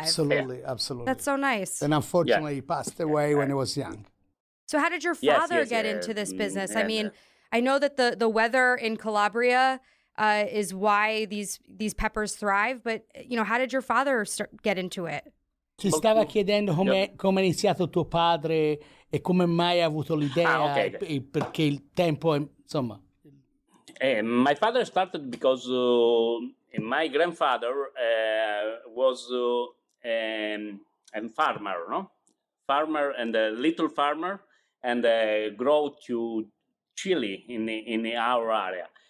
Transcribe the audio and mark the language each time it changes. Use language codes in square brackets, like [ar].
[en] Absolutely, absolutely. That's so nice. And unfortunately, he passed away when he was young. So how did your father get into this business? I mean, I know that the weather in Calabria is why these peppers thrive, but how did your father get into it? [it] Ci stava chiedendo come è iniziato tuo padre e come mai ha avuto l'idea, perché il tempo, insomma. [en] My father started because my grandfather was a farmer, no? Farmer and a little farmer, and grow to chili in our area.